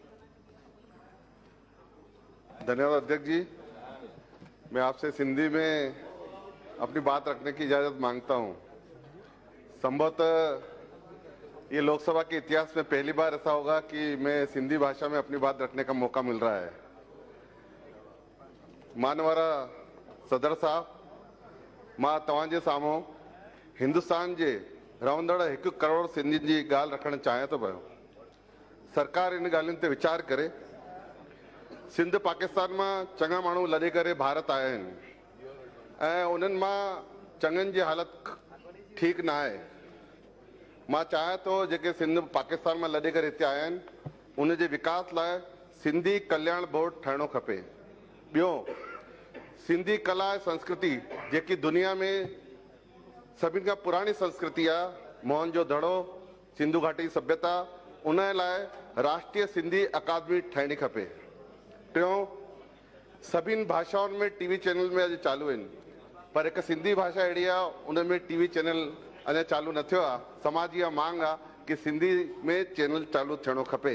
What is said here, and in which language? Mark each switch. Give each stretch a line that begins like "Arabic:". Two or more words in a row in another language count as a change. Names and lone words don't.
Hindi: धन्यवाद अध्यक्ष जी। मैं आपसे सिंधी में अपनी बात रखने की इजाजत मांगता हूं। संभवतः ये लोकसभा के इतिहास में पहली बार ऐसा होगा कि मैं सिंधी भाषा में अपनी बात रखने का मौका मिल रहा है।
Sindhi: मानवारा सदर साहब, मां तव्हांजे साम्हूं हिंदुस्तान जे रहंदड़ 1 करोड़ सिंधियुनि जी ॻाल्हि रखणु चाहियां थो पियो। सरकार इन ॻाल्हियुनि ते वीचार करे। सिंध पाकिस्तान में चङा माण्हू लॾे करे भारत आया आहिनि ऐं उन्हनि मां चङनि जी हालत ठीक ना आहे। मां चाहियां थो जेके सिंध पाकिस्तान में लॾे करे हिते आया आहिनि उन जे विकास लाइ सिंधी कल्याण बोर्ड ठहिणो खपे। ॿियो, सिंधी कला ऐं संस्कृति जेकी दुनिया में सभिनि खां पुरानी संस्कृति आहे, मोहनजोदड़ो, सिंधु घाटी सभ्यता, उन लाइ राष्ट्रीय सिंधी अकादमी ठहिणी खपे। टियों, सभिनि भाषाउनि में टीवी चैनल में अॼु चालू आहिनि, पर हिकु सिंधी भाषा अहिड़ी आहे उन में टीवी चैनल अञा चालू न थियो आहे। समाज जी मांग आहे कि सिंधी में चैनल चालू थियणो खपे।